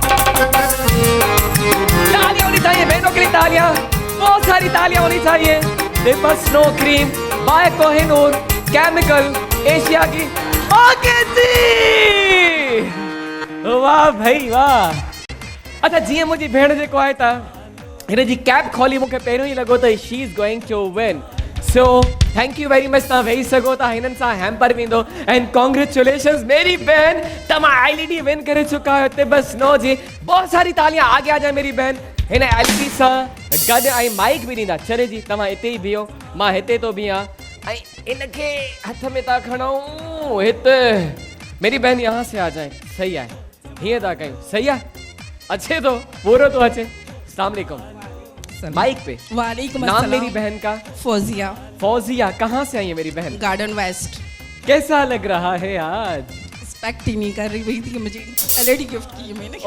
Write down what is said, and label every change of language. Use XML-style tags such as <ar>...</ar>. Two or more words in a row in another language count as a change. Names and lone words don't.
<ur>تالیاں ہونی چاہئیں بہنوں کے لیے، تالیاں، بہت ساری تالیاں ہونی چاہئیں. تبت سنو کریم بائی کوہ نور کیمیکل، ایشیا کی. آگے جی، واہ بھائی واہ. اچھا,</ur> <sd>जीअं मुंहिंजी भेण जेको आहे त हिन जी कैप खोली मूंखे पहिरियों ई लॻो त</sd> <en>she is going to win. So thank you very much.</en> <sd>तव्हां वेही सघो था, हिननि सां हैम्पर वेंदो।</sd> <en>and congratulations</en> <ur>میری بہن,</ur> <sd>तव्हां एलईडी विन करे चुका आहियो तिब्बत स्नो जी।</sd> <ur>بہت ساری تالیاں، آگے آ جائے میری بہن.</ur> <sd>हिन एलईडी सां गॾु ऐं माइक बि ॾींदा। चले जी, तव्हां हिते ई बीहो, मां हिते तो बीहां ऐं इनखे हथ में था खणूं हिते।</sd> <ur>میری بہن یہاں سے آ جائے۔ صحیح ہے,</ur> <sd>हीअं था कयूं।</sd> <ur>صحیح ہے، اچھے تو پورو تو اچھے. السلام علیکم۔ مائیک پہ. وعلیکم نام السلام. میری بہن کا? فوزیہ. فوزیہ، کہاں سے آئی ہے میری بہن? گارڈن ویسٹ. کیسا لگ رہا ہے آج? ایکسپیکٹ ہی نہیں کر رہی تھی کہ مجھے ایل ای ڈی گفٹ کی ہے میں نے.</ur>